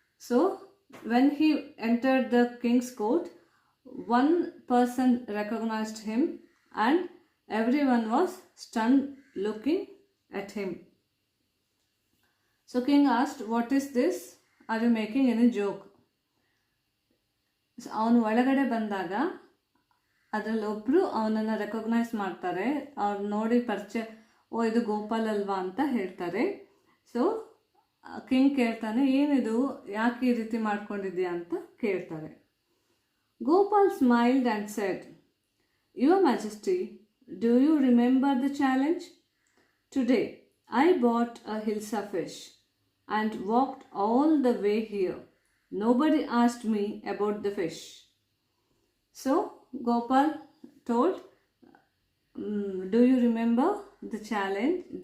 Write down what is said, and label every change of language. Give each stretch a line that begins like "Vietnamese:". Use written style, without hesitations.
English: So, when he entered the king's court, one person recognized him and everyone was stunned looking at him. So king asked, "What is this? Are you making any joke?"
Kannada: ಅವನು ಒಳಗಡೆ ಬಂದಾಗ ಅದರಲ್ಲಿ ಒಬ್ಬರು ಅವನನ್ನು recognise ಮಾಡ್ತಾರೆ. ಅವ್ರು ನೋಡಿ ಪರಿಚಯ, "ಓ, ಇದು ಗೋಪಾಲ್ ಅಲ್ವಾ" ಅಂತ ಹೇಳ್ತಾರೆ. ಸೊ ಕಿಂಗ್ ಕೇಳ್ತಾನೆ, ಏನಿದು, ಯಾಕೆ ಈ ರೀತಿ ಮಾಡ್ಕೊಂಡಿದ್ಯಾ ಅಂತ ಕೇಳ್ತಾರೆ.
English: Gopal smiled and said, your majesty, do you remember the challenge? Today, I bought a Hilsa fish and walked all the way here. Nobody asked me about the fish. So, Gopal told, do you remember the challenge?